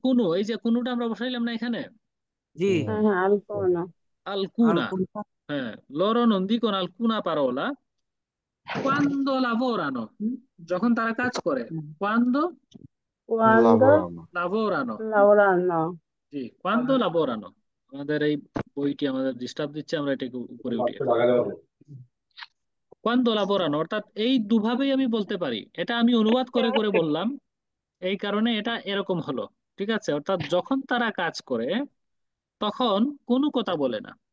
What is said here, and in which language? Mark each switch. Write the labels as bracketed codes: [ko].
[bn] কোনো, এই যে কোনোটা আমরা বসাইলাম না এখানে, [it] sì, হ্যাঁ, alcuna। alcuna, alcuna হ্যাঁ, loro non dicono alcuna parola quando lavorano, [bn] যখন তারা কাজ করে, [it] quando Quando Lavorano. lavorano, lavorano। জি, quando lavorano। [bn] আমাদের এই বইটি আমাদের ডিস্টার্ব দিচ্ছে, আমরা এটাকে উপরে উঠিয়ে [it] quando lavorano, [bn] অর্থাৎ এই দুভাবেই আমি বলতে পারি। এটা আমি অনুবাদ করে করে বললাম, এই কারণে এটা এরকম হলো। ঠিক আছে, অর্থাৎ যখন তারা কাজ করে তখন কোনো কথা বলে না।